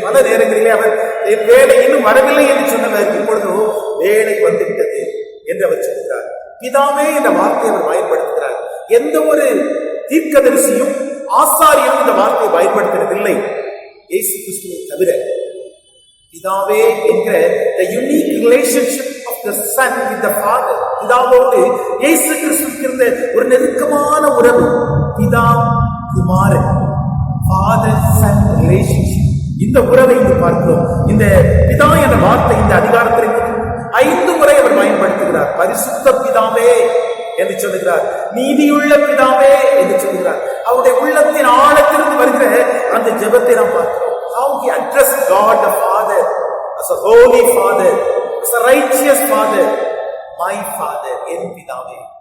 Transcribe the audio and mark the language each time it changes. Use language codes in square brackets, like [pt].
[ta] பல நேரங்களிலே அவர் என் வேலை இன்னும் வரவில்லை என்று சொன்னவர் இப்பொழுதோ வேளை வந்துவிட்டது என்று அவர் சொல்கிறார். பிதாவே என்ற வார்த்தையை அவர் பயன்படுத்துகிறார். எந்த ஒரு தீர்க்கதரிசியும் ஆசாரியரும் இந்த வார்த்தையை பயன்படுத்துவதில்லை, இயேசு கிறிஸ்துவை தவிர. பிதாவே என்கிற [en] the unique relationship of the son with the father, [ta] பிதாவோடு இயேசு கிறிஸ்துவுக்கு இருந்த ஒரு நெருக்கமான உறவு, பிதா குமாரன், [en] father son relationship. [ta] இந்த உறவை இங்கு பார்க்கிறோம். இந்த பிதா என்ற வார்த்தை இந்த அதிகாரத்தில் 5 முறை அவர் பயன்படுத்துகிறார். பரிசுத்த பிதாவே என்று சொல்லுகிறார், நீதியுள்ள பிதாவே என்று சொல்லுகிறார். அவருடைய உள்ளத்தின் ஆழத்திலிருந்து வருகிற அந்த ஜெபத்தை நாம் பார்க்கிறோம். [en] How he addressed God the Father as a holy father, as a righteous father, my father, [ta] என் பிதாவே.